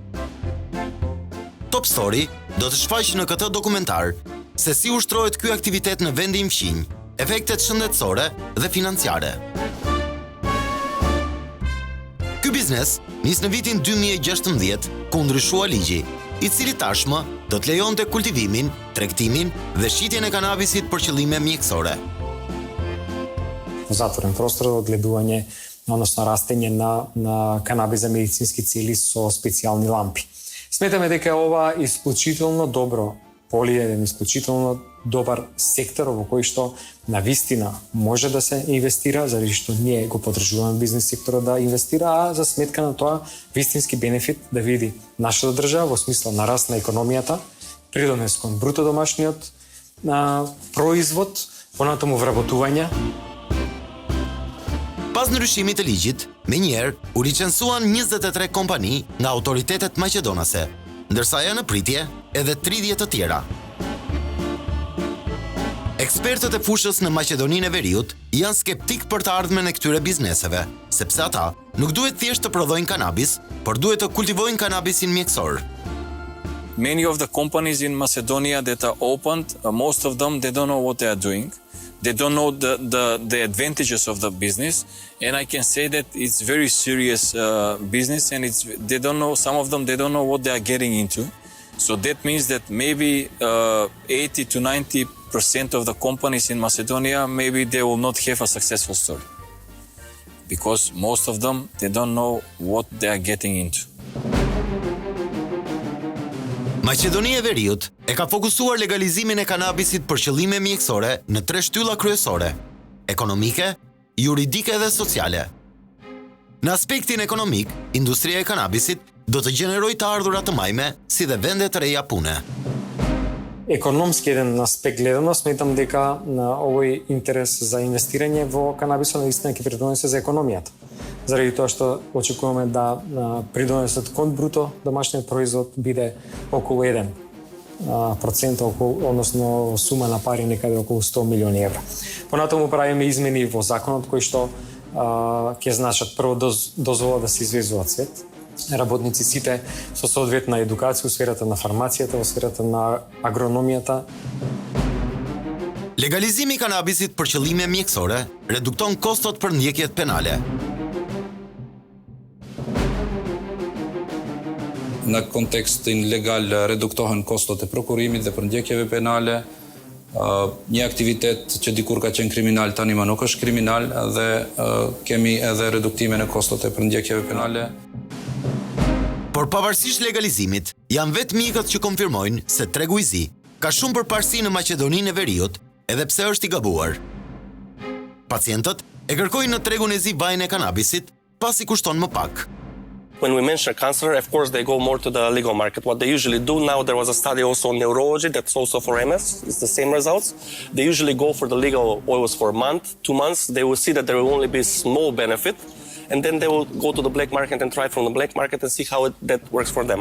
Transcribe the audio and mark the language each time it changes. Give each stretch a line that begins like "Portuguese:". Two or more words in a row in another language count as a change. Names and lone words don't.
Albanian: Top Story do të shfaqë në këtë dokumentar se si ushtrohet ky aktivitet në vendin fqinj, efektet shëndetësore dhe financiare. Ky biznes nis në vitin 2016 ku ndryshua ligji, i cili tashmë do të lejonte kultivimin, tregtimin dhe shitjen e kanabisit për qëllime mjekësore.
Macedonian: Затворен простор за одгледување, односно растење на канабис за медицински цели со специјални лампи. Сметаме дека ова е исклучително добро поле, еден исклучително добар сектор во кој што навистина може да се инвестира, заради што ние го потребуваме бизнес секторот да инвестира, а за сметка на тоа вистински бенефит да види нашата држава во смисла на раст на економијата, придонес кон бруто домашниот производ, понатаму вработување.
Albanian: Pas ndryshimit të ligjit, menjëherë u licencuan 23 kompani nga autoritetet maqedonase, ndërsa janë në pritje edhe 30 të tjera. Ekspertët e fushës në Maqedoninë e Veriut janë skeptik për të ardhmen e këtyre bizneseve, sepse ata nuk duhet thjesht të prodhojnë kanabis, por duhet të kultivojnë kanabisin mjekësor.
English: Many of the companies in Macedonia that are opened, most of them, they don't know what they are doing. They don't know the advantages of the business, and I can say that it's very serious business, and they don't know, some of them, they don't know what they are getting into. So that means that maybe 80 to 90% of the companies in Macedonia, maybe they will not have a successful story. Because most of them, they don't know what they are getting into.
Albanian: Maqedonia e Veriut e ka fokusuar legalizimin e kanabisit për qëllime mjekësore në 3 shtylla kryesore: ekonomike, juridike dhe sociale. Në aspektin ekonomik, industria e kanabisit do të gjenerojë të ardhurat të majme si dhe vende të reja pune.
Serbian: Ekonomski jedan aspekt gledano, smatram
Macedonian: дека овој интерес за инвестирање во канабисот наистина ќе придонесе за економијата. Заради тоа што очекуваме да придонесот кон бруто домашниот производ биде околу 1%, односно сума на пари некаде околу 100 милиони евра. Понатаму правиме измени во законот кои што ќе значат прво дозвола да се извезува цвет, работници сите со соодветна едукација во сферата на фармацијата, во сферата на агрономијата.
Albanian: Legalizimi i kanabisit për qëllime mjekësore redukton kostot për ndjekjet penale. Në kontekstin legal reduktohen kostot e prokurimit dhe përndjekjeve penale. Një aktivitet që dikur ka qenë kriminal tani më nuk është kriminal dhe kemi edhe reduktime në kostot e përndjekjeve penale. Por pavarësisht legalizimit, janë vetë mjekët që konfirmojnë se tregu i zi ka shumë përparësi në Maqedoninë e Veriut, edhe pse është i gabuar. Pacientët e kërkojnë në tregun e zi vajin e kanabisit, pasi kushton më pak.
English: When we mention cancer, of course, they go more to the legal market. What they usually do now, there was a study also on neurology that's also for MS. It's the same results. They usually go for the legal oils for a month, 2 months. They will see that there will only be small benefit. And then they will go to the black market and try from the black market and see how that works for them.